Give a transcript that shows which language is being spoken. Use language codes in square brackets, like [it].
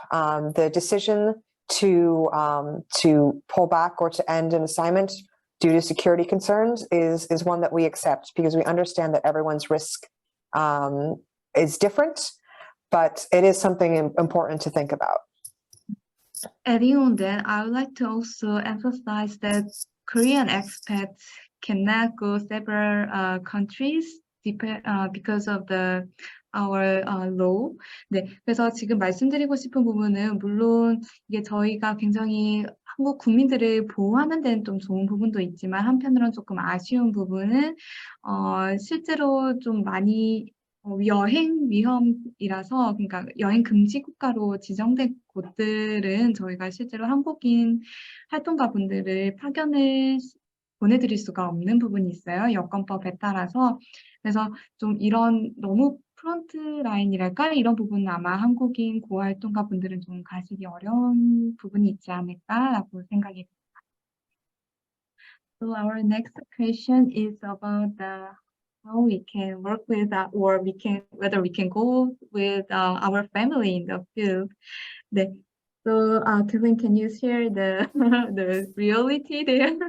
[en] The decision to pull back or to end an assignment due to security concerns is one that we accept because we understand that everyone's risk is different, but it is something important to think about. Adding on that, I would like to also emphasize that Korean expats cannot go several countries because of our law. [ko] 네, 그래서 지금 말씀드리고 싶은 부분은 물론 이게 저희가 굉장히 한국 국민들을 보호하는 데는 좀 좋은 부분도 있지만 한편으로는 조금 아쉬운 부분은 실제로 좀 많이 여행 위험이라서 그러니까 여행 금지 국가로 지정된 곳들은 저희가 실제로 한국인 활동가분들을 보내드릴 수가 없는 부분이 있어요. 여권법에 따라서. 그래서 좀 이런 너무 프론트 라인이랄까? 이런 부분은 아마 한국인 고활동가분들은 좀 가시기 어려운 부분이 있지 않을까라고 생각이 듭니다. [en] So our next question is about how we can work with whether we can go with our family in the field. [ko] 네. [en] So Kevin, can you share the the reality there?